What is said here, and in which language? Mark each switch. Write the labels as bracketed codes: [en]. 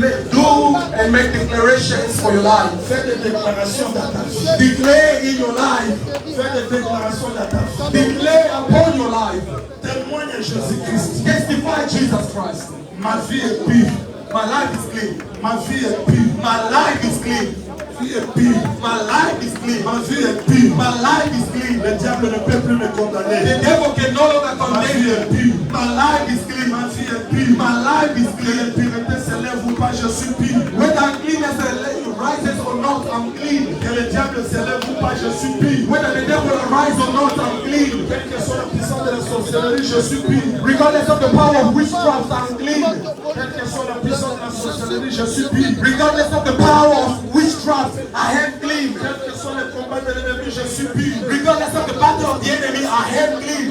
[en] Do and make declarations for your life. [fr] Fais des déclarations dans ta vie. [en] Declare in your life. [fr] Fais des déclarations dans ta vie. [en] Declare upon your life. [fr] Témoigne à Jésus-Christ. [en] Testify Jesus Christ. [fr] Ma vie est pure. [en] My life is clean. [fr] Ma vie est pure. [en] My life is clean. [fr] Ma vie est pure. [en] My life is clean. [fr] Ma vie est pure. [en] My life is clean. [fr] Le diable ne peut plus me [en] The [fr] condamner. [en] devil can no longer [fr] Ma vie [en] condemn [fr] est [en] you. [fr] pure. [en] My life is clean. [fr] Ma vie est pure. [en] My life is [fr] Que [en] clean. [fr] l'impureté s'élève ou pas, je suis pur. [en] Whether cleanness rises or not, I'm clean. [fr] Que le diable s'élève ou pas, je suis pur. [en] Whether the devil arises or not, I'm clean. [fr] Quelle que soit la puissance de la sorcellerie, je suis pur. [en] Regardless of the power of witchcraft, I'm clean. [fr] Quelle que soit la puissance de la sorcellerie, je suis pur. [en] Regardless of the power of witchcraft, I am clean. [fr] Quel que soit le combat de l'ennemi, je suis pur. [en] Regardless of the battle of the enemy, I am clean.